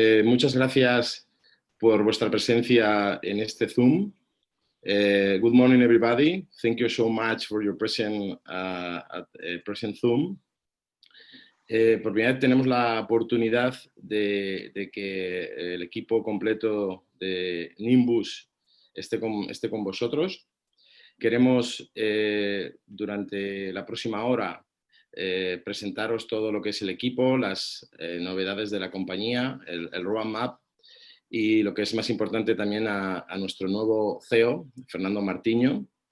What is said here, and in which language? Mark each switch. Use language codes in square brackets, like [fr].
[es] Muchas gracias por vuestra presencia en este Zoom. [en] Good morning, everybody. Thank you so much for your presence at present Zoom. [es] Por primera vez tenemos la oportunidad de que el equipo completo de Nimbus esté con vosotros. Queremos, durante la próxima hora, presentaros todo lo que es el equipo, las novedades de la compañía, el roadmap y lo que es más importante también a nuestro nuevo CEO, Fernando Martiño.